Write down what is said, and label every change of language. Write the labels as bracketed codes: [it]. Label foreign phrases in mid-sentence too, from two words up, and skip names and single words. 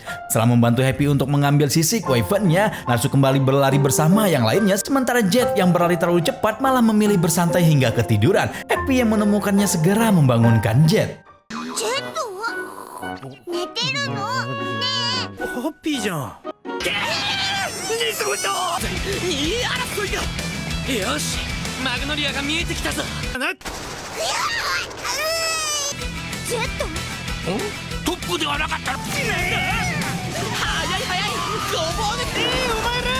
[id] Setelah membantu Happy untuk mengambil sisik Wyvern-nya, Natsu kembali berlari bersama yang lainnya. Sementara Jet yang berlari terlalu cepat malah memilih bersantai hingga ketiduran. Happy yang menemukannya segera membangunkan Jet. [ja] Happy じゃん。リズムといい争いだ。よし、マグノリアが見えてきたぞ。ジェットトップではなかったの。速い速い、ごぼう抜きお前ら。